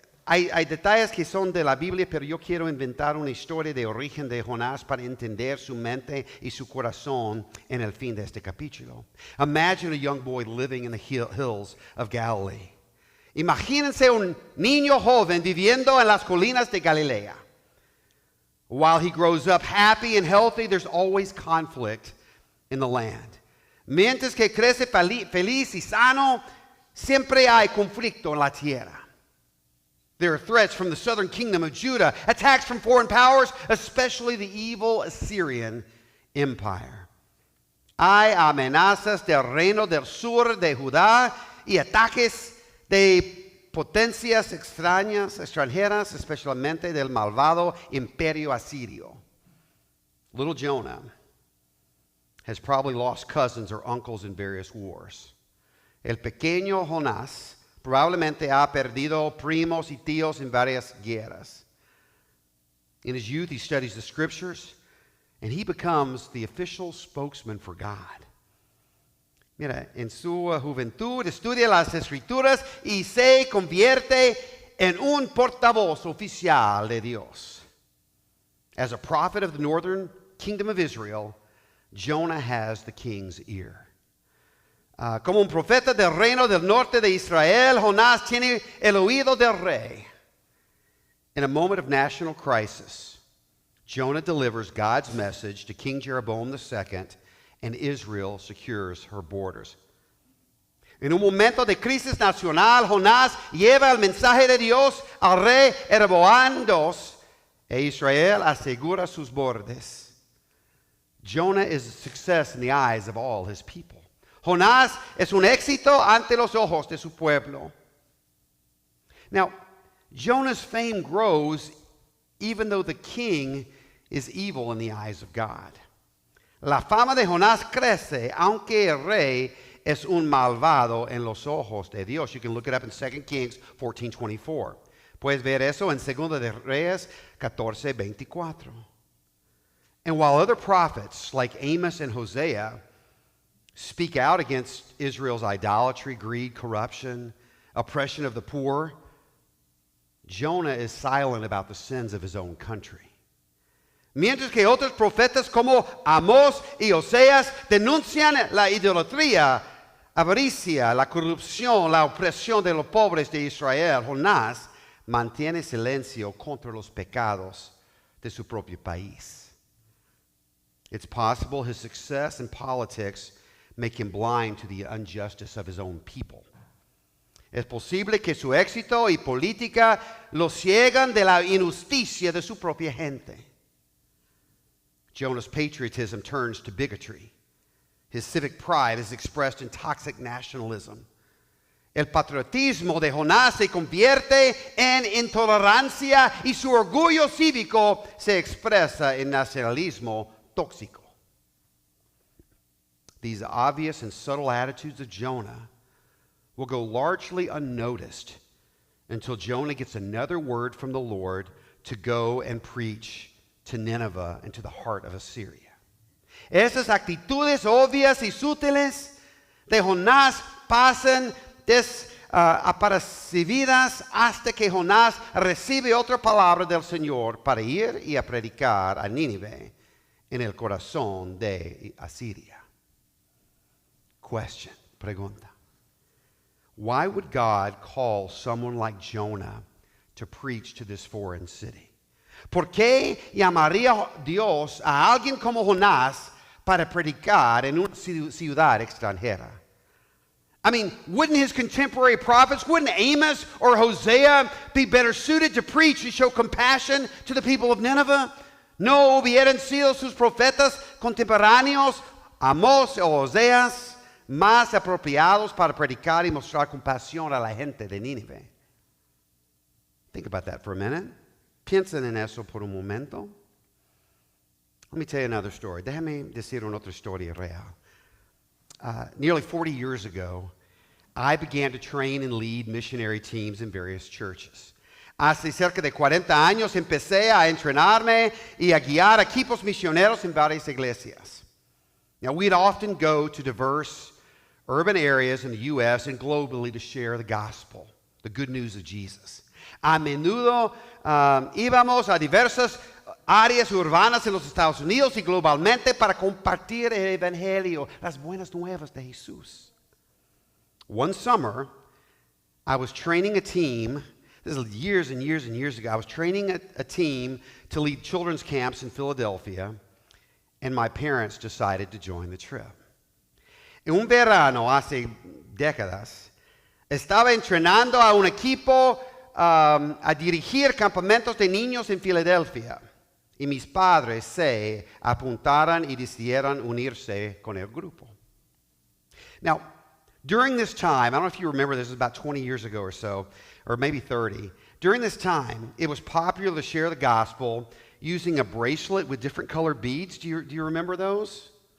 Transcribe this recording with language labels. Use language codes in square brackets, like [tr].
[es] Hay detalles que son de la Biblia, pero yo quiero inventar una historia de origen de Jonás para entender su mente y su corazón en el fin de este capítulo. [en] Imagine a young boy living in the hills of Galilee. [es] Imagínense un niño joven viviendo en las colinas de Galilea. [en] While he grows up happy and healthy, there's always conflict in the land. [es] Mientras que crece feliz y sano, siempre hay conflicto en la tierra. [en] There are threats from the southern kingdom of Judah, attacks from foreign powers, especially the evil Assyrian Empire. [es] Hay amenazas del reino del sur de Judá y ataques de potencias extranjeras, especialmente del malvado imperio asirio. [en] Little Jonah has probably lost cousins or uncles in various wars. [es] El pequeño Jonás probablemente ha perdido primos y tíos en varias guerras. [en] In his youth, he studies the scriptures, and he becomes the official spokesman for God. [es] Mira, en su juventud estudia las escrituras y se convierte en un portavoz oficial de Dios. [en] As a prophet of the northern kingdom of Israel, Jonah has the king's ear. [es] Como un profeta del reino del norte de Israel, Jonás tiene el oído del rey. [en] In a moment of national crisis, Jonah delivers God's message to King Jeroboam II, and Israel secures her borders. [es] En un momento de crisis nacional, Jonás lleva el mensaje de Dios al rey Jeroboam II, e Israel asegura sus bordes. [en] Jonah is a success in the eyes of all his people. [es] Jonás es un éxito ante los ojos de su pueblo. [en] Now, Jonah's fame grows even though the king is evil in the eyes of God. [es] La fama de Jonás crece aunque el rey es un malvado en los ojos de Dios. [en] You can look it up in 2 Kings 14:24. [es] Puedes ver eso en 2 de Reyes 14:24. [en] And while other prophets like Amos and Hosea speak out against Israel's idolatry, greed, corruption, oppression of the poor, Jonah is silent about the sins of his own country. [es] Mientras que otros profetas como Amós y Oseas denuncian la idolatría, avaricia, la corrupción, la opresión de los pobres de Israel, Jonás mantiene silencio contra los pecados de su propio país. [en] It's possible his success in politics make him blind to the injustice of his own people. [es] Es posible que su éxito y política lo ciegan de la injusticia de su propia gente. [en] Jonah's patriotism turns to bigotry. His civic pride is expressed in toxic nationalism. [es] El patriotismo de Jonás se convierte en intolerancia y su orgullo cívico se expresa en nacionalismo tóxico. [en] These obvious and subtle attitudes of Jonah will go largely unnoticed until Jonah gets another word from the Lord to go and preach to Nineveh and to the heart of Assyria. [es] Esas actitudes obvias y sutiles de Jonás pasan apercibidas hasta que Jonás recibe otra palabra del Señor para ir y a predicar a Nínive en el corazón de Asiria. [en] Question, [es] pregunta. [en] Why would God call someone like Jonah to preach to this foreign city? [es] ¿Por qué llamaría Dios a alguien como Jonás para predicar en una ciudad extranjera? [en] I mean, wouldn't his contemporary prophets, wouldn't Amos or Hosea be better suited to preach and show compassion to the people of Nineveh? [es] ¿No hubieran sido sus profetas contemporáneos, Amós o Oseas, más apropiados para predicar y mostrar compasión a la gente de Nínive? [en] Think about that for a minute. [es] Piensen en eso por un momento. [en] Let me tell you another story. [es] Déjame decir una otra historia real. [en] Nearly 40 years ago, I began to train and lead missionary teams in various churches. [es] Hace cerca de 40 años empecé a entrenarme y a guiar equipos misioneros en varias iglesias. [en] Now, we'd often go to diverse urban areas in the U.S. and globally to share the gospel, the good news of Jesus. [es] A menudo íbamos a diversas áreas urbanas en los Estados Unidos y globalmente para compartir el evangelio, las buenas nuevas de Jesús. [en] One summer, I was training a team. This is years and years and years ago. I was training a team to lead children's camps in Philadelphia, and my parents decided to join the trip. [es] En un verano, hace décadas, estaba entrenando a un equipo a dirigir campamentos de niños en Filadelfia. Y mis padres se apuntaron y decidieron unirse con el grupo. [en] Now, during this time, I don't know if you remember, this was about 20 years ago or so, or maybe 30. During this time, it was popular to share the gospel using a bracelet with different colored beads. Do you remember those?